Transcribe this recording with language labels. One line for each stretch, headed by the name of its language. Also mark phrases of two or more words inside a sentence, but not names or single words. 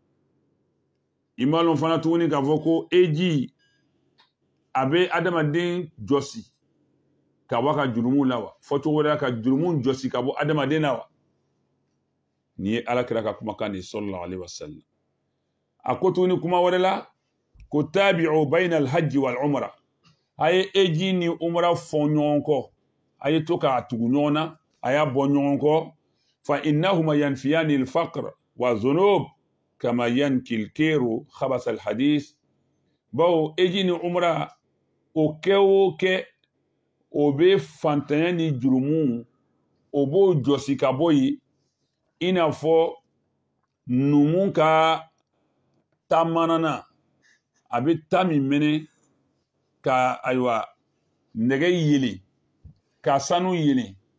Bambara: i ma lɔn fana tuguni k'a fɔ ko eji a bɛ adamaden jɔsi ka bɔ a ka jurumuw la wa fɔcogo wɛrɛ ka jurumuw jɔsi ka bɔ adamaden na wa ni ye ala kira ka kumakan de sallallahu alaihi wasallam a ko tuguni kuma wɛrɛ la ko
Arabic: تابعوا بين الحج والعمرة
Bambara: a ye eji ni umra fɔ ɲɔgɔn kɔ a ye to k'a tugu ɲɔgɔn na a y'a bɔ ɲɔgɔn kɔ
Arabic: فإنهما ينفيان الفقر والذنوب كما ينفي الكير خبث الحديد
Bambara: bawo eji ni umra o kɛ o kɛ o bɛ fantanya ni jurumu o b'o jɔsi ka bɔ yen i n'a fɔ numu ka tamanana a bɛ ta min mɛnɛ ka ayiwa nɛgɛ yelen ka sanu yelen